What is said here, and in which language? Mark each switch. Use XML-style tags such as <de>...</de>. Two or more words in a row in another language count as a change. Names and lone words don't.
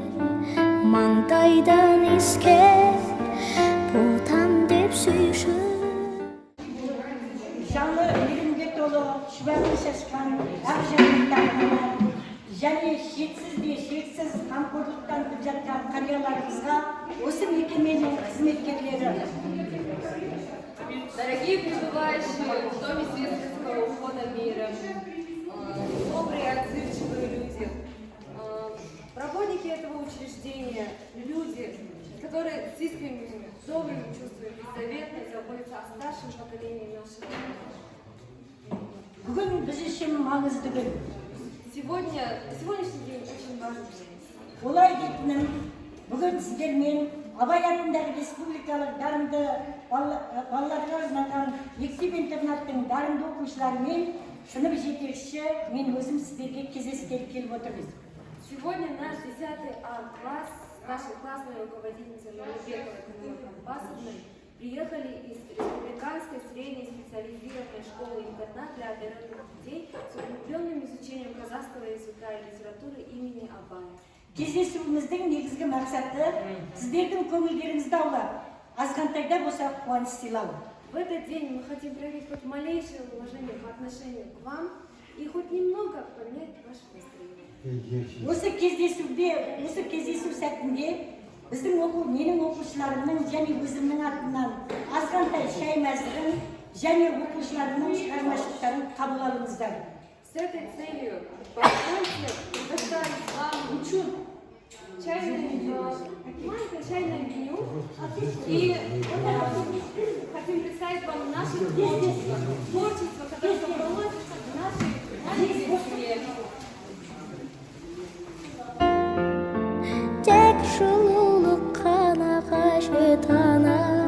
<kk>Маңдайдан иіскеп, ботам деп сүйші. Жаны мейірімге толы, шүбәні шашқан, ақ жанаттарына, және шексіз қамқорлықтан өтіп жатқан қарияларымызға осы мекеменің қызметкерлері.</kk> <ru>Дорогие пребывающие в Доме светского ухода мира, добрые, отзывчивые люди, работники этого учреждения, люди, которые с искренними, добрыми чувствами беззаветно заботятся о старшем поколении нашего народа.</ru> <kk>Бүгін біз үшін маңызды күн.</kk> <ru>Сегодняшний день очень важный день.</ru> <kk>Олай дейтінім, бүгін сіздермен Абай атындағы республикалық дарынды балаларға арналған мектеп-интернаттың дарынды оқушыларымен сынып жетекші мен өзім сіздерге кездескелі келіп отырмыз.</kk> <ru>Сегодня наш 10 класс, нашей классной руководительницы Нурбековой Камилы Компасовной приехали из республиканской средней специализированной школы-интернат для одаренных детей с углубленным изучением казахского языка и литературы имени Абая.</ru> <kk>Кездесуіміздің негізгі мақсаты сіздердің көңілдеріңізді аулап, азғантайда болса қуаныш сыйлау.</kk> <ru>В этот день мы хотим проявить хоть малейшее уважение по отношению к вам и хоть немного поднять ваше настроение.</ru> <kk>Осы кездесу сәтінде менің оқушыларымның және өзімнің атымнан азғантай шай мәзірін және оқушыларымның шығармашылықтарын қабыл алыңыздар.</kk> <ru>С этой целью позвольте представить вам маленькое чайное меню и хотим представить вам наше творчество, которое собралось в нашей семье.</ru> <kk>Тек жылулық қана қажет ана.</kk>